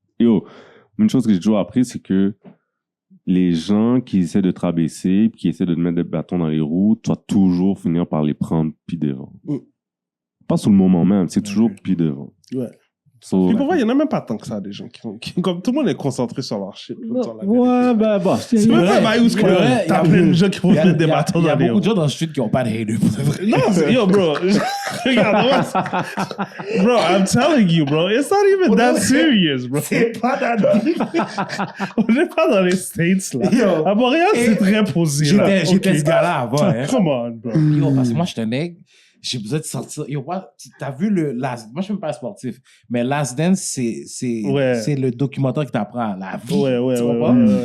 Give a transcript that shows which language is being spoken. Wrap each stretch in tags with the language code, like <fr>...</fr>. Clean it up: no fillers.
<fr>Yo, une chose que j'ai toujours appris, c'est que les gens qui essaient de te rabaisser, qui essaient de te mettre des bâtons dans les roues, tu vas toujours finir par les prendre puis devant. Pas sur le moment même, c'est toujours puis devant. Ouais. Puis pour moi, il n'y en a même pas tant que ça, des gens qui comme tout le monde est concentré sur leur shit. Ouais, ben, bon. C'est même pas bail où t'as plein de gens qui vont mettre des bâtons dans les roues. Il y a beaucoup de gens dans le street qui n'ont pas de haters pour de vrai. Non, yo, bro.</fr> <en>Regarde, bro, I'm telling you, bro, it's not even that serious, bro.</en> <fr>C'est pas</fr> <en>that deep.</en> <fr>On n'est pas dans les States, là. Yo, à Montréal, c'est très posé. J'étais ce gars-là avant.</fr> <en>Come on, bro.</en> <fr>Yo, parce que moi, je suis un nègre. j'ai besoin de sortir. Yo, t'as vu le Last... Moi, je suis même pas sportif, mais Last Dance, c'est le documentaire qui t'apprend la vie. Tu comprends?</fr>